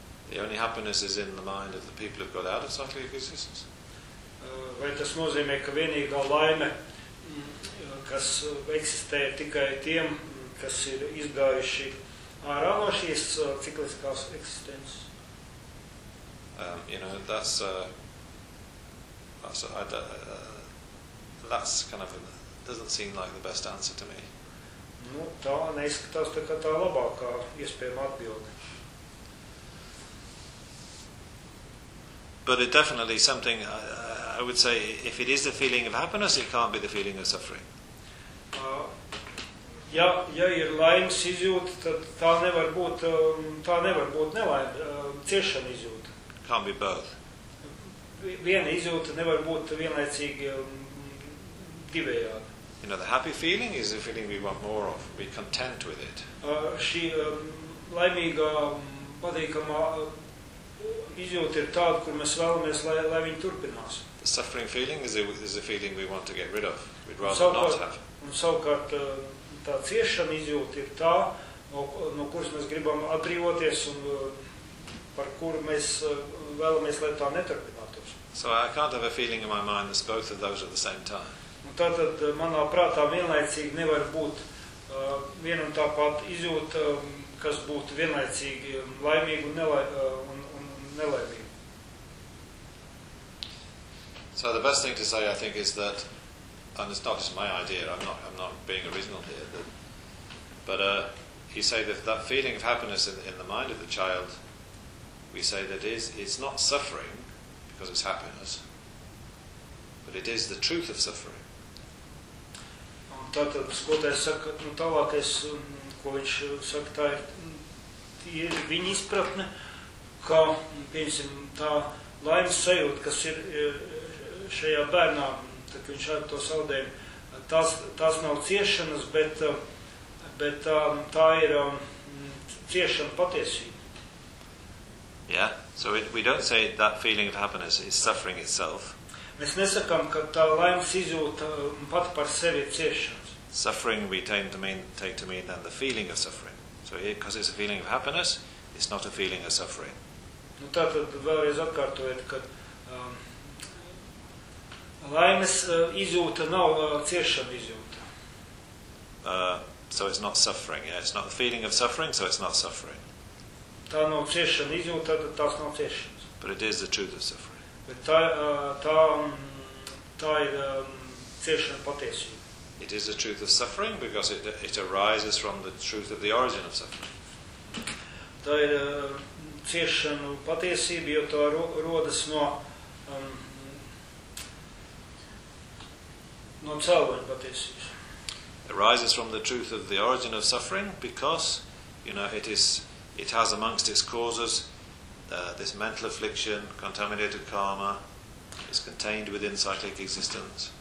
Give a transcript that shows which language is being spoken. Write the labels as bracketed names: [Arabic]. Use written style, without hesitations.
[English] The only happiness is in the mind of the people who got out of cyclic existence. [Latvian] Vai tas nozīmē, ka vienīgā laime, kas eksistē tikai tiem, kas ir izgājuši ārā no šīs cikliskās eksistences. [English] You know, that's kind of doesn't seem like the best answer to me. [Latvian] Nu, tā neizskatās tā kā tā labākā iespējama atbilde. [English] But it definitely something I would say if it is the feeling of happiness, it can't be the feeling of suffering. [Latvian] Ja ir laimes izjūta, tad tā nevar būt nelaime, ciešana izjūta. [English] Can't be both. [Latvian] Viena izjūta nevar būt vienlaicīgi divējādi. [English] You know, the happy feeling is the feeling we want more of, we're content with it. [Latvian] Šī laimīgā, patīkamā izjūta ir tāda, kur mēs vēlamies, lai viņa turpinās. [English] The suffering feeling is the feeling we want to get rid of, we'd rather not have. [Latvian] Un savukārt, tā ciešana izjūta ir tā, no kuras mēs gribam atbrīvoties un par kuru mēs vēlamies, lai tā neturpinātos. [English] So I can't have a feeling in my mind that's both of those at the same time. [Latvian] Un tātad manā prātā vienlaicīgi nevar būt viena un tā pat izjūta, kas būtu vienlaicīgi laimīga un nelaimīga. [English] So the best thing to say, I think, is that and it's not just my idea, I'm not being original here, but you say that that feeling of happiness in the mind of the child, we say that it's not suffering, because it's happiness, but it is the truth of suffering. [Latvian] Tātad, skotēs saka, nu tālākais, ko viņš saka, tā ir viņa izpratne, ka, pieņemsim, tā laimes sajūta, kas ir šajā bērnā, ka viņš ar to saudējumu, tās nav ciešanas, bet tā ir ciešana patiesība. [English] Yeah, so we don't say that feeling of happiness is suffering itself. [Latvian] Mēs nesakām, ka tā laimes izjūta pat par sevi ciešanas. [English] Suffering we tend to mean, take to mean then the feeling of suffering. So because it's a feeling of happiness, It's not a feeling of suffering. [Latvian] Nu tātad vēlreiz atkārtojot, ka laimes izjūta nav ciešana izjūta. [English] So it's not suffering, yeah? It's not the feeling of suffering, so it's not suffering. [Latvian] Tā nav ciešana izjūta, tad tās nav ciešanas. [English] But it is the truth of suffering. [Latvian] Bet tā ir ciešana patiesība. [English] It is the truth of suffering because it arises from the truth of the origin of suffering. [Latvian] Tā ir ciešanu patiesība, jo tā rodas no no cēloņa patiesības. [English] Arises from the truth of the origin of suffering because, you know, it has amongst its causes this mental affliction, contaminated karma, is contained within cyclic existence.